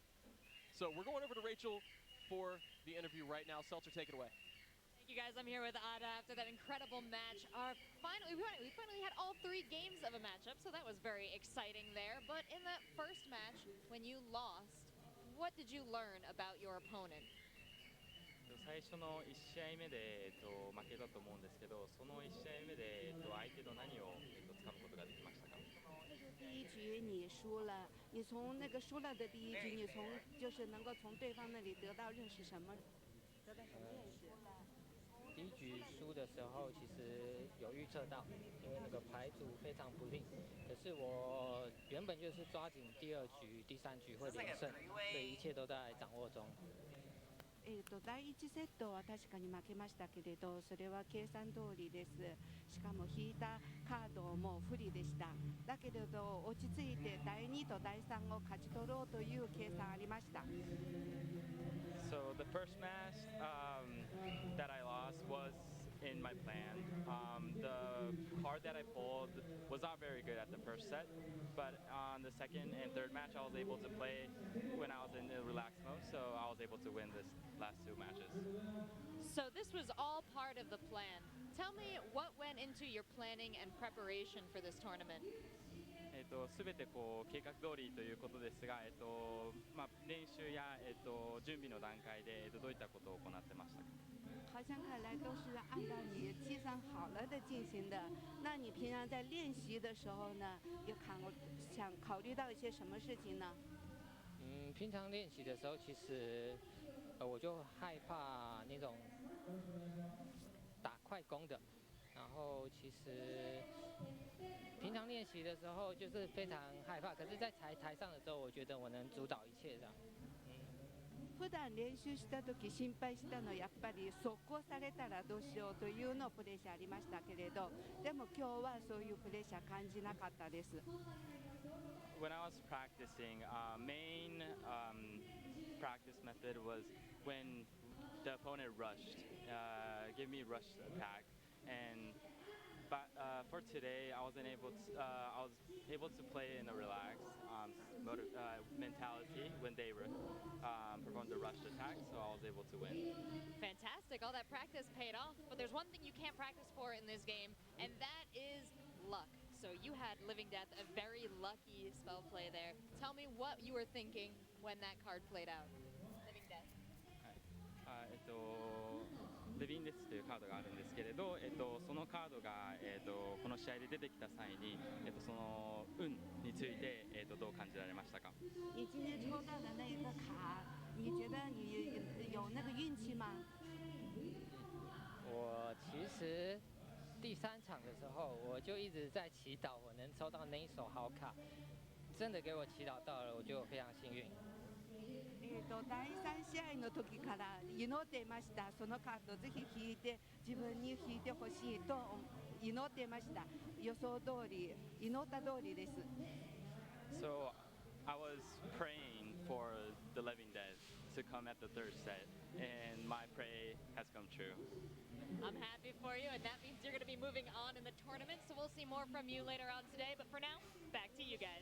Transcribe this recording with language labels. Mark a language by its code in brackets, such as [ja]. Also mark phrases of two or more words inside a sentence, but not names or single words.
[en] So we're going over to Rachel for the interview right now. Seltzer, take it away. Thank you guys. I'm here with Ada after that incredible match. We finally had all 3 games of a matchup, so that was very exciting there. But in that first match, when you lost, what did you learn about your opponent? [ja] 最初の1試合目で、負けたと思うんですけど、その1試合目で、相手の何を、掴むことができましたか？ [zh] 第一局你输了，你从那个输了的第一局，你就是能够从对方那里得到认识什么？得到什么认识？第一局输的时候，其实有预测到，因为那个牌组非常不利。可是我原本就是抓紧第二局、第三局会连胜，所以一切都在掌握中。 [ja] 第1 セットは確かに負けましたけれど、それは計算通りです。しかも引いたカードも不利でした。だけれど落ち着いて第2と第3を勝ち取ろうという計算ありました。 [en] So the first match that I lost was in my plan. The card that I pulled was not very good at the first set, but on the second and third match I was able to play when I was in the relaxed mode, so I was able to win this last 2 matches. So this was all part of the plan. Tell me what went into your planning and preparation for this tournament. [ja] すべてこう計画通りということですが、練習や準備の段階でどういったことを行ってましたか？ [zh] 好像看来都是按照你计算好了的进行的。那你平常在练习的时候呢，想考虑到一些什么事情呢？平常练习的时候，其实我就害怕那种打快攻的，然后其实平常练习的时候就是非常害怕，可是在台上的时候，我觉得我能主导一切这样。 [ja] 普段練習した時心配したのはやっぱり速攻されたらどうしようというのプレッシャーありましたけれど、でも今日はそういうプレッシャー感じなかったです。 [en] When I was practicing, main practice method was when the opponent rushed, give me rush attack, but for today I was able to play in a relaxed mentality when they performed the rush attack, so I was able to win. Fantastic. All that practice paid off. But there's one thing you can't practice for in this game, and that is luck. So you had Living Death, a very lucky spell play there. Tell me what you were thinking when that card played out. Living Death. [ja] レビンデスというカードがあるんですけれど、そのカードが、この試合で出てきた際に、その運について、どう感じられましたか？ [zh] 你今天抽到的那一个卡，你觉得你有那个运气吗？我其实第3场的时候，我就一直在祈祷我能抽到那一手好卡，真的给我祈祷到了，我就非常幸运。 [ja] 第3 試合の時から祈っていました。そのカードぜひ引いて自分に引いてほしいと祈っていました。予想通り、祈った通りです。 [en] So I was praying for the Living Dead to come at the third set, and my prayer has come true. I'm happy for you, and that means you're going to be moving on in the tournament, so we'll see more from you later on today. But for now, back to you guys.